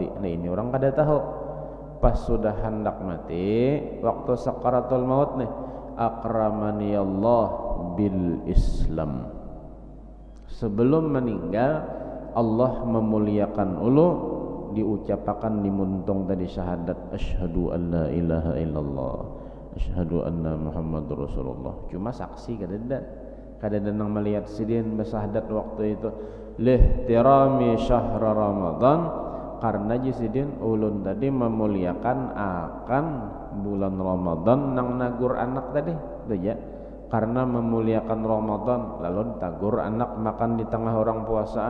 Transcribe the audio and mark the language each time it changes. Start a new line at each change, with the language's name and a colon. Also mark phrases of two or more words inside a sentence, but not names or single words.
Banjar: Nah ini orang kada tahu, pas sudah hendak mati waktu sakaratul maut nih,
Arabic: أكرمني الله بالإسلام.
Banjar: Sebelum meninggal Allah memuliakan ulu, diucapkan di muntung tadi syahadat
Arabic: أشهد أن لا إله إلا الله أشهد أن محمدا رسول الله.
Banjar: Cuma saksi kada nang melihat sidin bersyahadat waktu itu
Arabic: لاحترام شهر رمضان,
Banjar: karena jisidin ulun tadi memuliakan akan bulan Ramadan nang nagur anak tadi tu ya, karena memuliakan Ramadan lalu tagur anak makan di tengah orang puasaan.